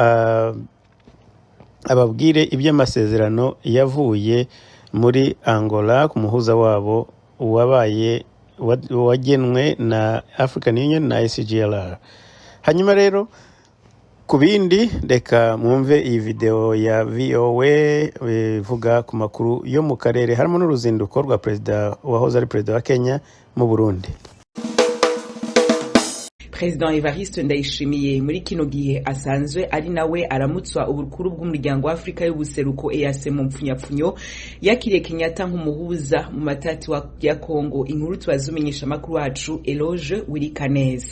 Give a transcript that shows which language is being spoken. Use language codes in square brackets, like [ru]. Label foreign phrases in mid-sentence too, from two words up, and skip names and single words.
[rw] ababwire iby'amasezerano yavuye muri Angola ku muhuza wabo wagenwe na African Union na ICGLR. Hanyuma rero ku bindi reka mwumve iyi video ya VOA ivuga ku makuru yo mu karere harimo n'uruzinduko rwa perezida wahoze ari perezida wa Kenya mu Burundi. [rn] President Evariste Ndayishimiye muri kino gihe asanzwe ari nawe aramutswa ubukuru bw'umuryango wa Afrika y'ubuseruko EAC mu mpfunyapfunyo yakiriye Kenyatta nk'umuhuza mu matati ya Kongo. Inkuru tubazumenyesha makuru wacu Eloge Wirikaneza.